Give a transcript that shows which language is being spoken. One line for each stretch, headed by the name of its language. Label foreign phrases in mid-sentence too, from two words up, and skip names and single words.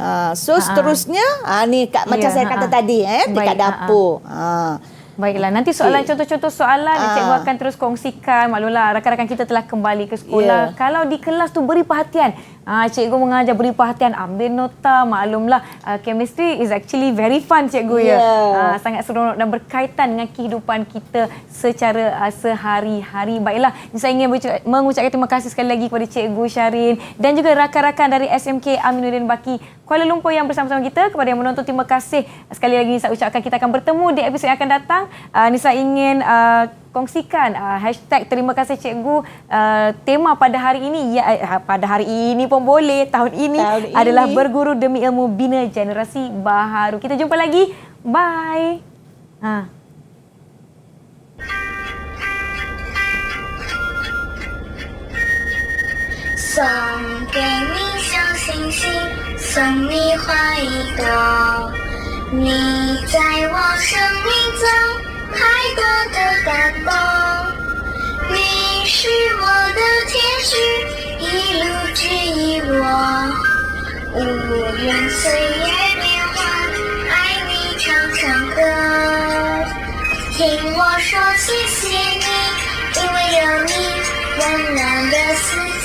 Malay: So seterusnya ni macam saya kata tadi dekat dapur. Baiklah, nanti soalan contoh-contoh soalan cikgu akan terus kongsikan. Maklumlah rakan-rakan kita telah kembali ke sekolah. Kalau di kelas tu beri perhatian. Cikgu mengajar beri perhatian, ambil nota.
English: Maklumlah chemistry is actually very fun
Malay: cikgu ya. Sangat seronok dan berkaitan dengan kehidupan kita secara sehari-hari. Baiklah, saya ingin mengucapkan terima kasih sekali lagi kepada Cikgu Syarin dan juga rakan-rakan dari SMK Aminuddin Baki Kuala Lumpur yang bersama-sama kita. Kepada yang menonton, terima kasih sekali lagi saya ucapkan. Kita akan bertemu di episod yang akan datang. Nisa ingin kongsikan hashtag terima kasih cikgu. Tema pada hari ini, pada hari ini pun boleh, tahun ini adalah berguru demi ilmu bina generasi baharu. Kita jumpa lagi. Bye.
Chinese: 送给你小星星，送你花一朵，你在我生命中太多的感动，你是我的天使，一路指引我，无论岁月变化，爱你唱唱歌，听我说谢谢你，因为有你温暖的四季。